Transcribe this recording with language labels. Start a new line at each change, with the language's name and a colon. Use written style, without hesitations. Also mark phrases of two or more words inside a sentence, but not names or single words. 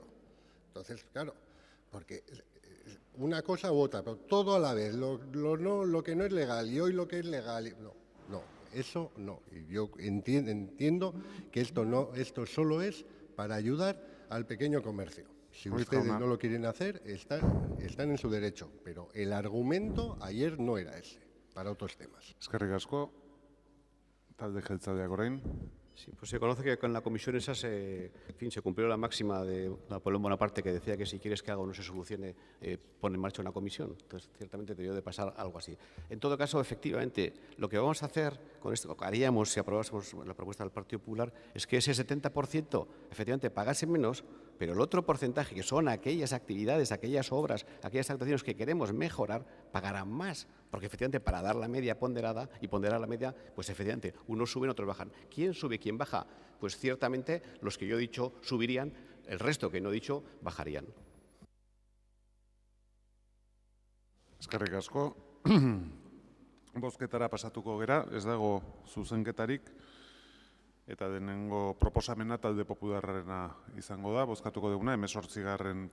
Spanish: Entonces, claro, porque una cosa u otra, pero todo a la vez, lo que no es legal y hoy lo que es legal. No, eso no. Y yo entiendo que esto solo es para ayudar al pequeño comercio. Si ustedes no lo quieren hacer, están en su derecho, pero el argumento ayer no era ese. para otros temas.
Basque: Eskerrik asko, talde jeltzaleak orain.
Spanish: Sí, pues se conoce que con la comisión esa se cumplió la máxima de Napoleón Bonaparte, que decía que si quieres que algo no se solucione, pon en marcha una comisión. Entonces, ciertamente debió de pasar algo así. En todo caso, efectivamente, lo que vamos a hacer con esto, lo que haríamos si aprobásemos la propuesta del Partido Popular, es que ese 70% efectivamente pagase menos, pero el otro porcentaje, que son aquellas actividades, aquellas obras, aquellas actuaciones que queremos mejorar, pagarán más. Porque efectivamente para dar la media ponderada y ponderar la media, pues efectivamente unos suben, otros bajan. ¿Quién sube, quién baja? Pues ciertamente los que yo he dicho subirían, el resto que no he dicho bajarían.
Basque: Eskerrik asko. Bozketara pasatuko gera, ez dago zuzenketarik, eta denengo proposamena talde popularrarena izango da, bozkatuko duguna, 18.